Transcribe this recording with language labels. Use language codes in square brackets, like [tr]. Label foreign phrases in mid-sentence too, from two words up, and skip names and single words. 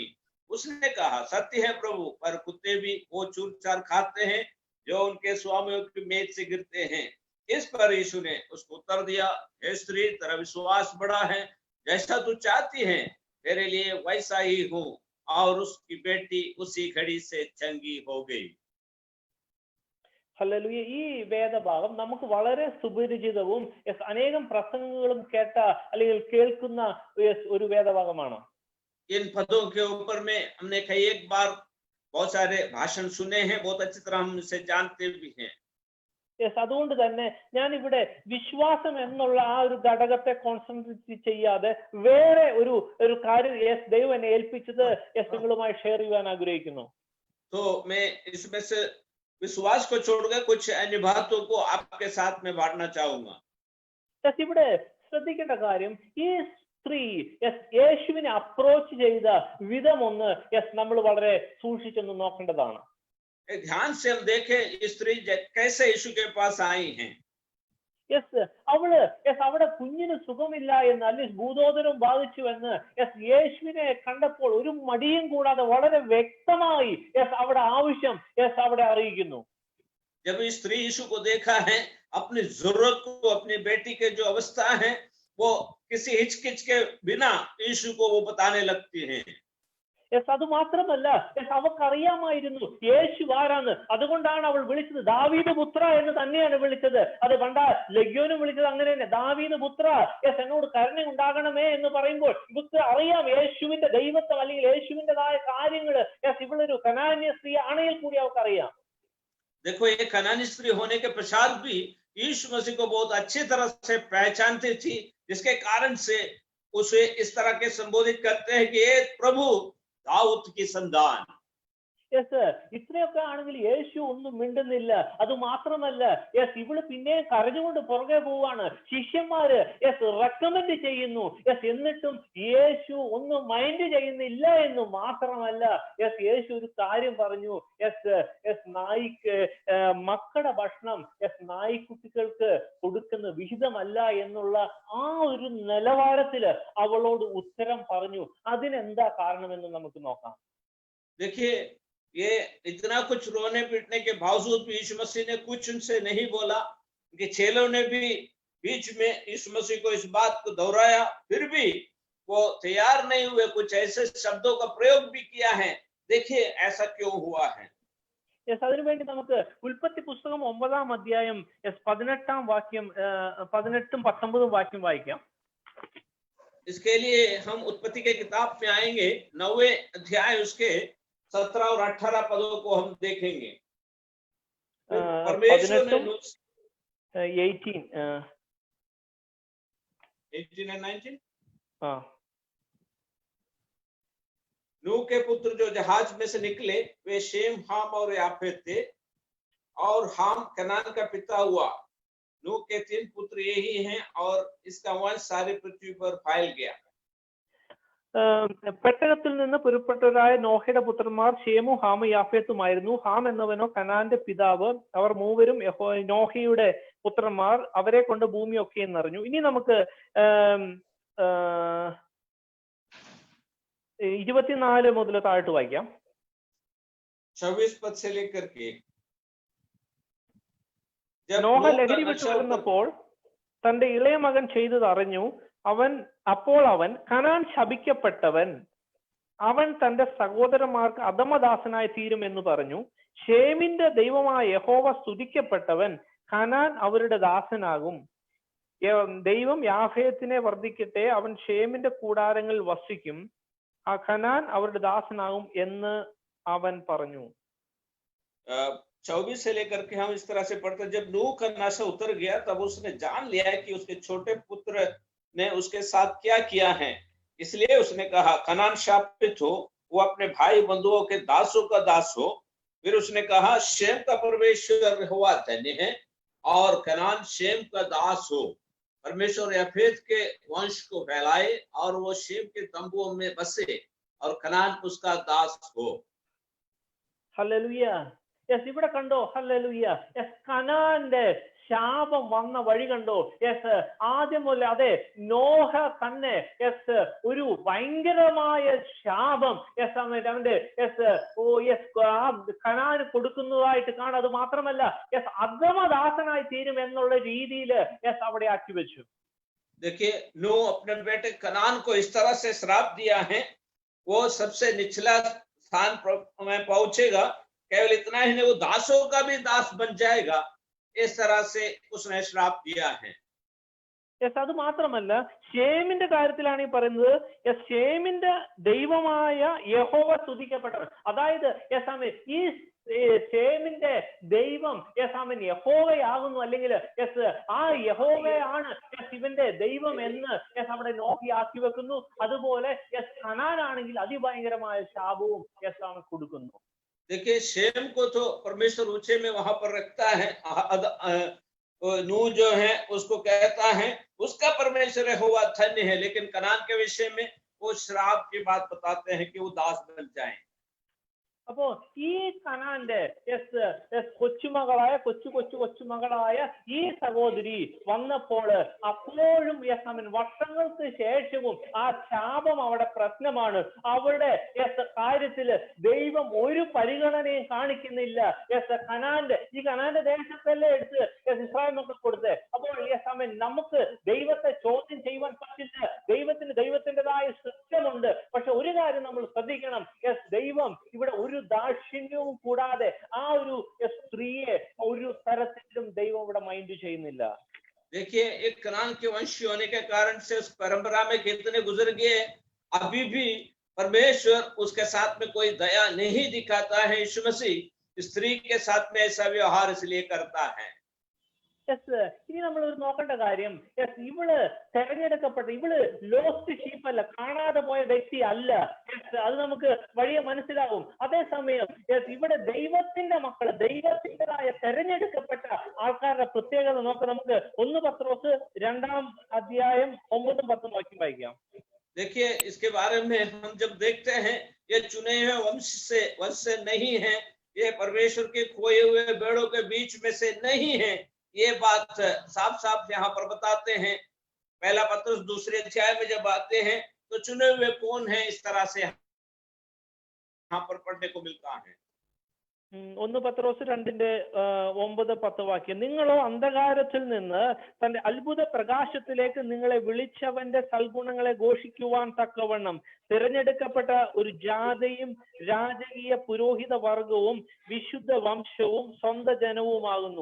[hi] उसने कहा, सत्य है प्रभु, पर कुत्ते भी वो चूर चार खाते हैं जो उनके स्वामियों की मेज से गिरते हैं। इस पर यीशु ने उसको उत्तर दिया, हे स्त्री, तेरा विश्वास बड़ा है, जैसा तू चाहती है तेरे लिए वैसा ही हूँ। और उसकी बेटी उसी घड़ी से चंगी हो गई। [ml] ഹല്ലേലൂയ. ഈ വേദഭാഗം നമുക്ക് വളരെ സുപരിചിതവും അനേകം പ്രസംഗങ്ങളും കേട്ട അല്ലെങ്കിൽ കേൾക്കുന്ന ഒരു വേദഭാഗമാണ്. [hi] इन पदों के ऊपर में हमने कई एक बार बहुत सारे भाषण सुने हैं, बहुत अच्छी तरह हम इसे जानते भी हैं। [ml] അതുകൊണ്ട് തന്നെ ഞാൻ ഇവിടെ വിശ്വാസം എന്നുള്ള ആ ഒരു ഘടകത്തെ കോൺസെൻട്രേറ്റ് ചെയ്യാതെ വേറെ ഒരു കാര്യം ദൈവം എന്നെ ഏൽപ്പിച്ചത് നിങ്ങളുമായി ഷെയർ ചെയ്യാൻ ആഗ്രഹിക്കുന്നു. [hi] तो मैं इसमें से विश्वास को छोड़कर कुछ अन्य बातों को आपके साथ में बांटना चाहूंगा। [ml] ഇവിടെ ശ്രദ്ധിക്കേണ്ട കാര്യം, ഈ സ്ത്രീ യേശുവിനെ അപ്രോച്ച് ചെയ്ത വിധം ഒന്ന് നമ്മൾ വളരെ സൂക്ഷിച്ചൊന്ന് നോക്കേണ്ടതാണ്. [hi] ध्यान से हम देखें स्त्री कैसे यीशु के पास आई हैं। [ml] അവിടെ കുഞ്ഞിന് സുഖമില്ല എന്ന്, അല്ലെങ്കിൽ ഭൂതോദരം ബാധിച്ചു എന്ന് യേശുവിനെ കണ്ടപ്പോൾ ഒരു മടിയും കൂടാതെ വളരെ വ്യക്തമായി അവിടെ ആവശ്യം അവിടെ അറിയിക്കുന്നു. [hi] जब स्त्री यीशु को देखा है, अपनी जरूरत को, अपनी बेटी के जो अवस्था है, वो किसी हिचकिच के बिना यीशु को वो बताने लगती हैं। [ml] അത് മാത്രമല്ല, അവക്കറിയാമായിരുന്നു യേശു ആരാന്ന്. അതുകൊണ്ടാണ് അവൾ വിളിച്ചത് ദാവീദ് പുത്ര എന്ന് തന്നെയാണ് വിളിച്ചത്. അത് പണ്ട ലഗ്യോനും വിളിച്ചത് അങ്ങനെ തന്നെ, ദാവീദ് പുത്ര, എന്നോട് കരുണ ഉണ്ടാകണമേ എന്ന് പറയുമ്പോൾ ഇവർക്ക് അറിയാം യേശുവിന്റെ ദൈവത്വം അല്ലെങ്കിൽ യേശുവിൻ്റെതായ കാര്യങ്ങള്. ഇവളൊരു കനാന്യ സ്ത്രീ ആണെങ്കിൽ കൂടി അവർക്കറിയാം. [hi] देखो, ये कनानी स्त्री होने के पश्चात भी यीशु मसीह को बहुत अच्छी तरह से पहचानती थी, जिसके कारण से उसे इस तरह के संबोधित करते हैं कि ये प्रभु दाऊद की संतान। [ml] ഇത്രയൊക്കെ ആണെങ്കിൽ യേശു ഒന്നും മിണ്ടുന്നില്ല. അത് മാത്രമല്ല, ഇവള് പിന്നെ കരഞ്ഞുകൊണ്ട് പുറകെ പോവാണ്. ശിഷ്യന്മാര് റെക്കമെൻഡ് ചെയ്യുന്നു, എന്നിട്ടും യേശു ഒന്നും മൈൻഡ് ചെയ്യുന്നില്ല എന്ന് മാത്രമല്ല, യേശു ഒരു കാര്യം പറഞ്ഞു, നായിക്ക് മക്കളുടെ ഭക്ഷണം നായ്ക്കുട്ടികൾക്ക് കൊടുക്കുന്ന വിഹിതമല്ല എന്നുള്ള ആ ഒരു നിലവാരത്തില് അവളോട് ഉത്തരം പറഞ്ഞു. അതിനെന്താ കാരണമെന്ന് നമുക്ക് നോക്കാം. [hi] देखिए, ये इतना कुछ रोने पीटने के बावजूद भी यीशु मसीह ने कुछ उनसे नहीं बोला, कि चेलों ने भी बीच में यीशु मसीह को इस बात को दोहराया, फिर भी वो तैयार नहीं हुए, कुछ ऐसे शब्दों का प्रयोग भी किया है। देखिए ऐसा क्यों हुआ है। [ml] അതിനുവേണ്ടി നമുക്ക് ഉൽപ്പത്തി പുസ്തകം 9-ാം അധ്യായം 18-ാം വാക്യം 18-ഉം 19-ഉം വാക്യം വായിക്കാം. [hi] इसके लिए हम उत्पत्ति के किताब में आएंगे, 9वें अध्याय उसके 17 और 18 पदों को हम देखेंगे। परमेश्वर ने 18 [en] and 19 [hi] हाँ, नूह के पुत्र जो जहाज में से निकले वे शेम, हाम और याफेत थे, और हाम कनान का पिता हुआ। नूह के 3 पुत्र यही हैं, और इसका वंश सारी पृथ्वी पर फैल गया। [ml] പെട്ടകത്തിൽ നിന്ന് പുറപ്പെട്ടവരായ നോഹയുടെ പുത്രന്മാർ ഷേമും ഹാമും യാഫേത്തുമായിരുന്നു. ഹാം എന്നവനോ കനാന്റെ പിതാവ്. അവർ മൂവരും നോഹയുടെ പുത്രന്മാർ. അവരെ കൊണ്ട് ഭൂമിയൊക്കെ നിറഞ്ഞു. ഇനി നമുക്ക് 24 മുതൽ താഴോട്ട് വായിക്കാം. [hi] 26 पद से लेकर के [ml] നോഹ ലഹരി വിട്ടു വരുന്നപ്പോൾ തന്റെ ഇളയ മകൻ ചെയ്തത് അറിഞ്ഞു. അപ്പോൾ അവൻ കനാൻ ശപിക്കപ്പെട്ടവൻ, അവൻ തന്റെ സഹോദരന്മാർക്ക് അധമദാസനായി തീരുമെന്ന് പറഞ്ഞു. ഷേമിന്റെ ദൈവമായ യഹോവ സ്തുതിക്കപ്പെട്ടവൻ. കനാൻ അവരുടെ ദാസനാകും. ദൈവം യാഫേത്തിനെ വർദ്ധിക്കട്ടെ, അവൻ ഷേമിന്റെ കൂടാരങ്ങളിൽ വസിക്കും. ആ കനാൻ അവരുടെ ദാസനാകും എന്ന് അവൻ പറഞ്ഞു. [hi] 24 से लेकर के हम इस तरह से पढ़ते हैं, जब नूह का नशा उतर गया तब उसने जान लिया कि उसके छोटे पुत्र ने उसके साथ क्या किया है, इसलिए उसने कहा कनान शापित हो, वो अपने भाई बंधुओं के दासों का दास हो। फिर उसने कहा शेम का परमेश्वर हुआ धन्य है और कनान शेम का दास हो। परमेश्वर याफेत के वंश को फैलाए और वो शेम के तंबुओं में बसे और कनान उसका दास हो। [ml] ഹല്ലേലൂയ. യെസ്, ഇവിടെ കണ്ടോ? ഹല്ലേലൂയ. യെസ്, കനാന്റെ ശാപം വന്ന വഴി കണ്ടോ? യെസ്, ആദ്യം മുതൽ അതെ നോഹ തന്നെ യെസ് ഒരു ഭയങ്കരമായ ശാപം യെസ് അവന്റെ യെസ് കനാന് കൊടുക്കുന്നതായിട്ട് കാണാം. അത് മാത്രമല്ല യെസ് അധമദാസനായി തീരും എന്നുള്ള രീതിയിൽ യെസ് അവിടെ ആക്കി വെച്ചു. [hi] देखिए, नूह अपने बेटे कनान को इस तरह से श्राप दिया है, वो सबसे निचला स्थान में पहुंचेगा। केवल इतना ही नहीं, वो दासों का भी दास बन जाएगा। इस तरह से उसने श्राप दिया है। [ml] യെസ്, അത് മാത്രമല്ല ഷേമിന്റെ കാര്യത്തിലാണ് ഈ പറയുന്നത്. യെസ്, ഷേമിന്റെ ദൈവമായ യഹോവ സ്തുതിക്കപ്പെട്ടവൻ. അതായത് യെസ് ആമേൻ ഈ ഷേമിന്റെ ദൈവം യെസ് ആമേൻ യഹോവയാകുന്നു, അല്ലെങ്കിൽ യെസ് ആ യഹോവയാണ് യെസ് ഇവന്റെ ദൈവം എന്ന് യെസ് അവിടെ നോക്കിയാക്കി വെക്കുന്നു. അതുപോലെ യെസ് കനാനാണെങ്കിൽ അതിഭയങ്കരമായ ശാപവും യെസ് അവൻ കൊടുക്കുന്നു. [hi] देखिए, शेम को तो परमेश्वर ऊंचे में वहां पर रखता है, नूह जो है उसको कहता है उसका परमेश्वर हुआ धन्य है, लेकिन कनान के विषय में वो श्राप की बात बताते हैं कि वो दास बन जाएं। [ml] അപ്പോ ഈ കനാന്റെ യെസ് കൊച്ചുമകളായ കൊച്ചുമകളായ ഈ സഹോദരി വന്നപ്പോൾ അപ്പോഴും യെസ് ആമേൻ വർഷങ്ങൾക്ക് ശേഷവും ആ ശാപം അവിടെ പ്രശ്നമാണ്. അവിടെ യെസ് കാര്യത്തില് ദൈവം ഒരു പരിഗണനയും കാണിക്കുന്നില്ല. യെസ് ഈ കനാന്റെ ദേശത്തല്ലേ എടുത്ത് യെസ് ഇസ്രായേൽ മക്കൾക്ക് കൊടുത്ത്. അപ്പോൾ യെസ് ആമേൻ നമുക്ക് ദൈവത്തെ ചോദ്യം ചെയ്യുവാൻ പറ്റില്ല. ദൈവത്തിൻ്റെതായ സിസ്റ്റമുണ്ട്. പക്ഷെ ഒരു കാര്യം നമ്മൾ ശ്രദ്ധിക്കണം, യെസ് ദൈവം ഇവിടെ ഒരു ദാക്ഷിണ്യവും കൂടാതെ ആ ഒരു സ്ത്രീയെ ഒരു തരത്തിലും ദൈവം ഇവിടെ മൈൻഡ് ചെയ്യുന്നില്ല. [hi] देखिए, एक कनान के वंशी होने के कारण से उस परंपरा में कितने गुजर गए, अभी भी परमेश्वर उसके साथ में कोई दया नहीं दिखाता है। यीशु मसीह स्त्री के साथ में ऐसा व्यवहार इसलिए करता है। [ml] യെസ്, ഇനി നമ്മൾ ഒരു നോക്കേണ്ട കാര്യം യെസ് ഇവള് തെരഞ്ഞെടുക്കപ്പെട്ട ഇവള് [en] lost sheep [ml] അല്ല, കാണാതെ പോയ വ്യക്തി അല്ല. യെസ്, അത് നമുക്ക് വഴിയെ മനസ്സിലാവും. അതേസമയം യെസ് ഇവിടെ ദൈവത്തിന്റെ മക്കള്, ദൈവത്തിൻ്റെതായ തെരഞ്ഞെടുക്കപ്പെട്ട ആൾക്കാരുടെ പ്രത്യേകത നോക്കാം. നമുക്ക് 1 പത്രോസ് 2-ാം അധ്യായം 9-10 വാക്യം വായിക്കാം. [hi] देखिए, इसके बारे में हम जब देखते हैं, ये चुने हुए वंश से नहीं है, ये परमेश्वर के खोए हुए भेड़ों के बीच में से नहीं है। ये बात साफ साफ यहाँ पर बताते हैं। पहला पत्रस 2 अध्याय में जब आते हैं तो चुने हुए कौन है, इस तरह से यहाँ पर पढ़ने को मिलता है। [ml] 1 പത്രോസ് 2-9-10 വാക്യം. നിങ്ങളോ അന്ധകാരത്തിൽ നിന്ന് തന്റെ അത്ഭുത പ്രകാശത്തിലേക്ക് നിങ്ങളെ വിളിച്ചവന്റെ സൽഗുണങ്ങളെ ഘോഷിക്കുവാൻ തക്കവണ്ണം തിരഞ്ഞെടുക്കപ്പെട്ട ഒരു ജാതിയും രാജകീയ പുരോഹിത വർഗവും വിശുദ്ധ വംശവും സ്വന്തം ജനവുമാകുന്നു.